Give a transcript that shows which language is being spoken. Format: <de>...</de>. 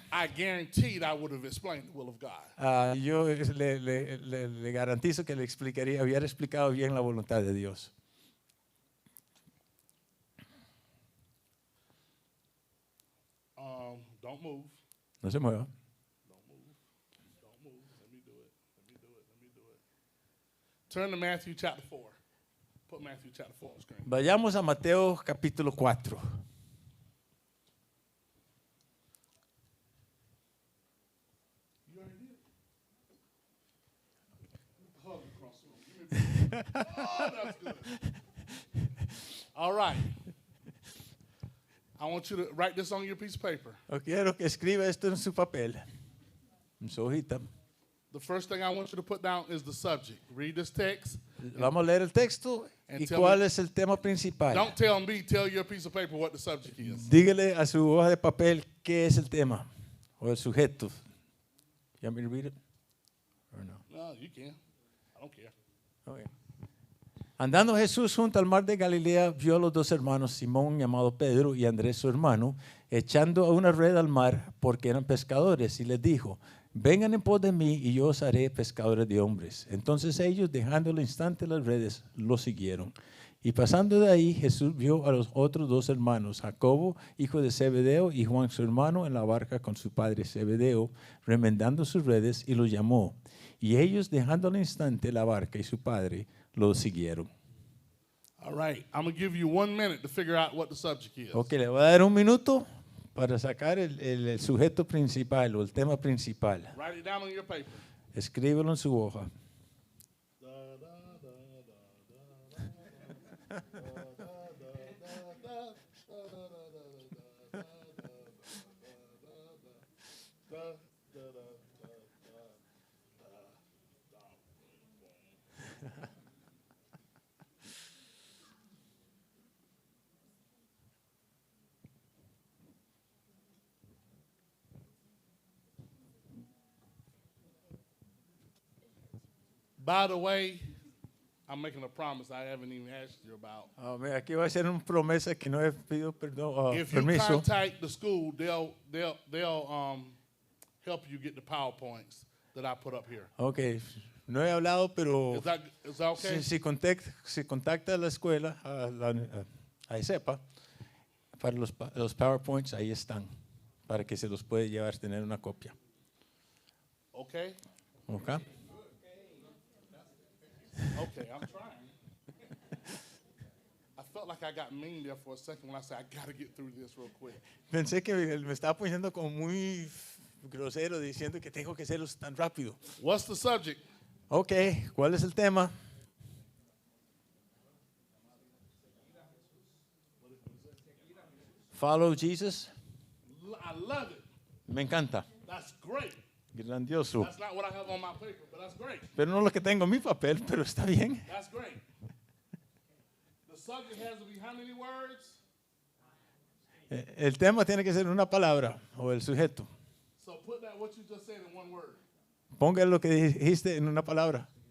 <en>I guaranteed I would have explained the will of God.</en> <es>yo le garantizo que le hubiera explicado bien la voluntad de Dios.</es> <en>Don't move.</en> <es>No se mueva.</es> <en>Don't move. Don't move. Let me do it. Let me do it. Let me do it. Turn to Matthew chapter 4. Put Matthew chapter 4 on the screen.</en> <es>Vayamos a Mateo capítulo 4.</es> <en>You already did. Hug across the room. Oh, that's good. All right. I want you to write this on your piece of paper.</en> <es>Yo quiero que escriba esto en su papel, en su hojita.</es> <en>The first thing I want you to put down is the subject. Read this text.</en> <es>Vamos a leer el texto</es> <en>And</en> <es>y</es> <en>tell</en> <es>cuál</es> <en>me-</en> <es>es el tema principal.</es> <en>Don't tell me, tell your piece of paper what the subject is.</en> <es>Dígale a su hoja de papel qué es el tema o el sujeto.</es> <en>You want me to read it? Or no? No, you can. I don't care. Okay.</en> <es>Andando Jesús junto al mar de Galilea, vio a los dos hermanos, Simón llamado Pedro y Andrés su hermano, echando una red al mar porque eran pescadores, y les dijo, vengan en pos de mí y yo os haré pescadores de hombres. Entonces ellos, dejando al instante las redes, lo siguieron. Y pasando de ahí, Jesús vio a los otros dos hermanos, Jacobo, hijo de Zebedeo, y Juan su hermano, en la barca con su padre Zebedeo, remendando sus redes, y los llamó. Y ellos, dejando al instante la barca y su padre, lo siguieron.</es> <en>All right. I'm going to give you 1 minute to figure out what the subject is.</en> <es>Ok, le voy a dar un minuto para sacar el sujeto principal o el tema principal.</es> <en>Write it down on your paper.</en> <es>Escríbelo en su hoja.</es> <en>By the way, I'm making a promise I haven't even asked you about.</en> <es>Aquí va a ser una promesa que no he pedido perdón,</es> <en>If you</en> <es>permiso.</es> <en>contact the school, they'll help you get the PowerPoints that I put up here.</en> <es>Ok, no he hablado, pero</es> <en>Is that okay?</en> <es>si contacta a la escuela, a ESEPA, Para los PowerPoints, ahí están, para que se los puede llevar, tener una copia.</es> <en>Okay?</en> <es>¿Ok?</es> <en>Okay, I'm trying. I felt like I got mean there for a second when I said, I got to get through this real quick.</en> <es>Pensé que me estaba poniendo como muy grosero diciendo que tengo que hacerlos tan rápido.</es> <en>What's the subject?</en> <es>Ok, ¿cuál es el tema?</es> <en>Follow Jesus. I love it.</en> <es>Me encanta.</es> <en>That's great.</en> <es>Grandioso.</es> <en>That's not what I have on my paper, but that's great.</en> <es>Pero no lo que tengo en mi papel, pero está bien.</es> <en>That's great. The subject has to be how many words?</en> <es>El tema tiene que ser una palabra o el sujeto.</es> <en>So put that what you just said in one word.</en> <es>Ponga lo que dijiste en una palabra.</es>